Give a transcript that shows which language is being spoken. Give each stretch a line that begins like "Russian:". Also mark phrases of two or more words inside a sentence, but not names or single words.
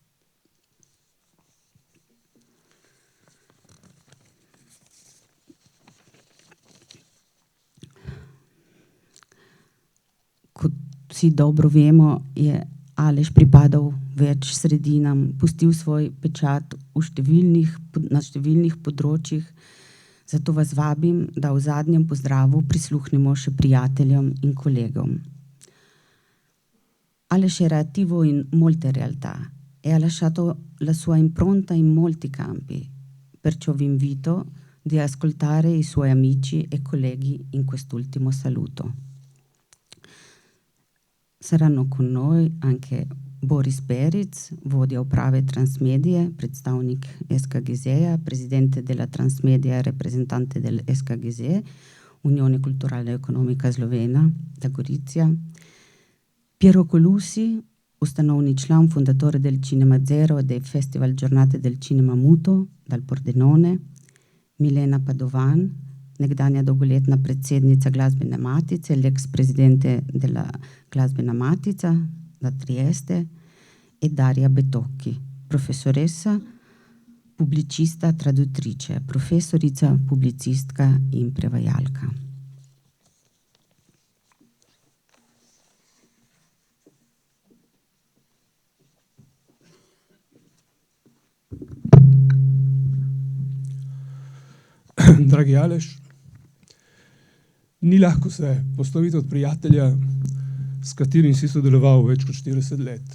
Slovenian: Kot vsi dobro vemo, je Aleš pripadal več sredinam, pustil svoj pečat na številnih področjih, zato vas vabim, da v zadnjem pozdravu prisluhnemo še prijateljem in kolegom.
Italian: Aleš era attivo in molte realtà e ha lasciato la sua impronta in molti campi, perciò vi invito di ascoltare i suoi amici e colleghi in quest'ultimo saluto. Saranno con noi anche Boris Peric,
Slovenian: vodja uprave Transmedije, predstavnik SKGZ-ja,
Italian: presidente della Transmedia e rappresentante del SKGZ, Unione Culturale e Economica Slovena, da Gorizia, Piero Colusi, ustanovni
Slovenian: član,
Italian: fondatore del Cinema Zero e del Festival Giornate del Cinema Muto, dal Pordenone,
Slovenian: Milena Padovan, nekdanja dolgoletna predsednica Glasbene matice,
Italian: l'ex-presidente della Glasbena matica da Trieste, e Daria Betocchi, professoressa, pubblicista, traduttrice,
Slovenian: professorica, pubblicistka in prevajalka. Dragi Aleš, ni lahko se posloviti od prijatelja, s katerim si sodeloval več kot 40 let.